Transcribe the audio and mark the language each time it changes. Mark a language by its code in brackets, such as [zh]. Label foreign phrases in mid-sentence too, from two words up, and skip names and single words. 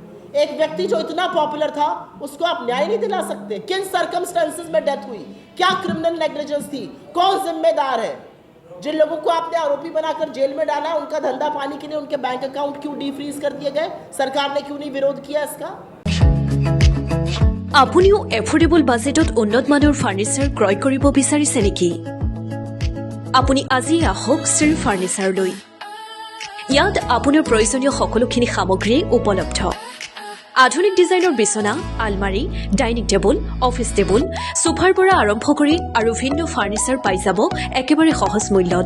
[hi] एक व्यक्ति जो इतना पॉपुलर था, उसको आप न्याय नहीं दिला सकते? किन सर्कमस्टेंसेस में डेथ हुई? क्या क्रिमिनल नेग्लिजेंस थी? कौन जिम्मेदार है? जिन लोगों को आपने आरोपी बनाकर जेल में डाला, उनका धंधा पानी के लिए उनके बैंक अकाउंट क्यों डिफ्रीज कर दिए गए? सरकार ने क्यों नहीं विरोध किया इसका? [as] আপুনিও এফোর্ডেবল বাজেটত উন্নত মানৰ ফাৰ্নিচাৰ ক্ৰয় কৰিব বিচাৰিছে নেকি? আপুনি আজি আহক শ্ৰী ফাৰ্নিচাৰলৈ। ইয়াত আপোনাৰ প্ৰয়োজনীয় সকলোখিনি সামগ্ৰী উপলব্ধ। আধুনিক ডিজাইনৰ বিছনা, আলমাৰী, ডাইনিং টেবুল, অফিচ টেবুল, সোফাৰ পৰা আৰম্ভ কৰি আৰু ভিন্ন ফাৰ্নিচাৰ পাই যাব একেবাৰে সহজ মূল্যত।